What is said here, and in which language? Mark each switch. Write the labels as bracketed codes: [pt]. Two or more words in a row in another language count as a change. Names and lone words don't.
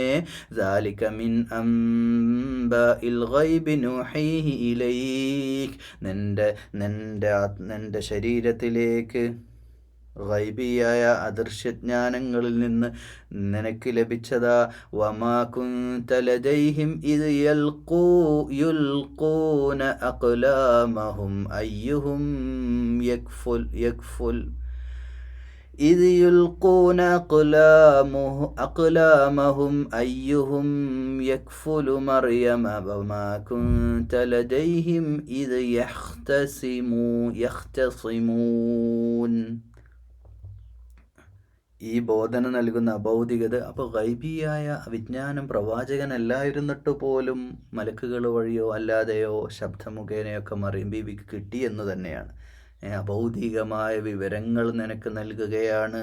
[ar] ذلك من أنباء الغيب نوحيه إليك, [ml] നിന്റെ ശരീരത്തിലേക്ക് ഗൈബിയായ അദൃശ്യജ്ഞാനങ്ങളിൽ നിന്ന് നിനക്ക് ലഭിച്ചതാ. [ar] وما كنت لديهم إذ يلقون أقلامهم أيهم يكفل إذ يلقون أقلامهم أيهم يكفل مريم وما كنت لديهم إذ يختصمون. [ml] ഈ ബോധന നൽകുന്ന അഭൗതികത. അപ്പോൾ ഗൈബിയായ വിജ്ഞാനം പ്രവാചകനല്ലായിരുന്നിട്ട് പോലും മലക്കുകൾ വഴിയോ അല്ലാതെയോ ശബ്ദമുഖേനയൊക്കെ മറിയം ബീവിക്ക് കിട്ടിയെന്ന് തന്നെയാണ്. അഭൗതികമായ വിവരങ്ങൾ നിനക്ക് നൽകുകയാണ്.